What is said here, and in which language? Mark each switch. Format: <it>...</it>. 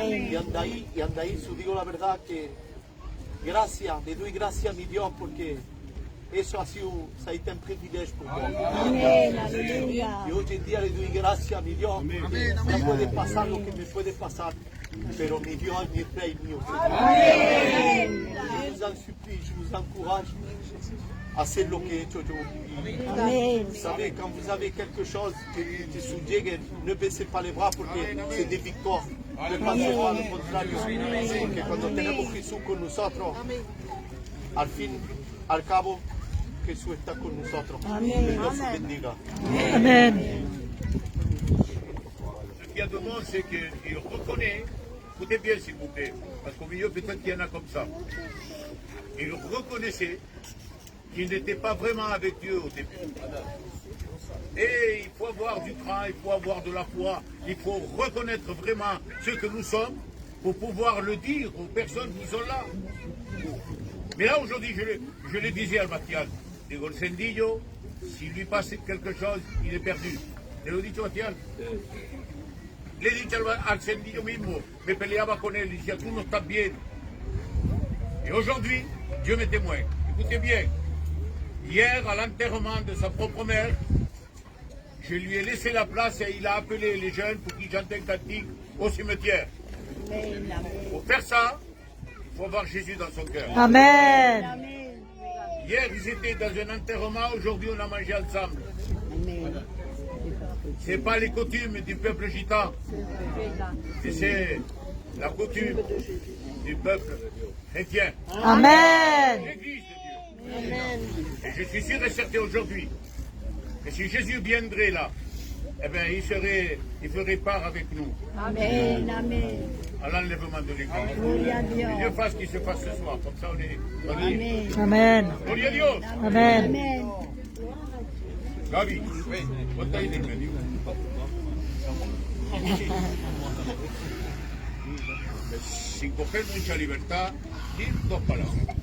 <es>Y anda ahí, digo la verdad que le doy gracias a mi Dios porque eso ha sido un privilegio para mí. Amén. Aleluya. Y hoy en día le doy gracias a mi Dios. No puede pasar lo que me puede pasar, pero mi Dios es mi Rey mío.</es> <fr>Je vous en supplie, je vous encourage à</fr> <es>hacer lo que he hecho yo. Amén.</es> <fr>Vous savez, quand vous avez quelque chose que vous</fr> <es>llegue,</es> <fr>ne baissez pas les bras</fr> <es>porque</es> <fr>c'est des victoires. Ne pensez pas</fr> <es>lo contrario. Porque cuando tenemos Jesús con nosotros, al cabo, Jesús está con nosotros. Amén. Que Dios os bendiga. Amén.</es> <fr>Ce qu'il y a de bon, c'est qu'il reconnaît, écoutez bien s'il vous plaît, parce qu'au milieu peut-être qu'il y en a comme ça. Il reconnaissait qu'il n'était pas vraiment avec Dieu au début. Et il faut avoir du cran, il faut avoir de la foi, il faut reconnaître vraiment ce que nous sommes pour pouvoir le dire aux personnes qui sont là. Mais là aujourd'hui, je le disais</fr> <es>al Matías, digo, el Cendillo,</es> <fr>s'il lui passe quelque chose, il est perdu.</fr> <es>¿Te lo he dicho, Matías? Le he dicho al Cendillo mismo, me peleaba con él, decía, tú no estás bien.</es> <fr>Et aujourd'hui, Dieu m'est témoin. Écoutez bien, hier, à l'enterrement de sa propre mère, je lui ai laissé la place et il a appelé les jeunes pour qu'ils chantent un cantique au cimetière. Pour faire ça, il faut avoir Jésus dans son cœur. Amén. Hier, ils étaient dans un enterrement, aujourd'hui, on a mangé ensemble. Ce n'est pas les coutumes du peuple gitan, mais c'est la coutume du peuple chrétien. Amen. L'Église de Dieu. Et je suis sûr et certain aujourd'hui que si Jésus viendrait là, eh bien, il ferait part avec nous Amen. Amen. à l'enlèvement de l'Église.</fr> <es>Gloria a Dios.</es> <fr>Que Dieu fasse qu'il se fasse ce soir, comme ça on est liés. Amen.</fr> <es>Gloria a Dios. Amen. Amen. Gaby, ponte ahí en el medio. Sin coger mucha libertad, dir dos palabras.</es>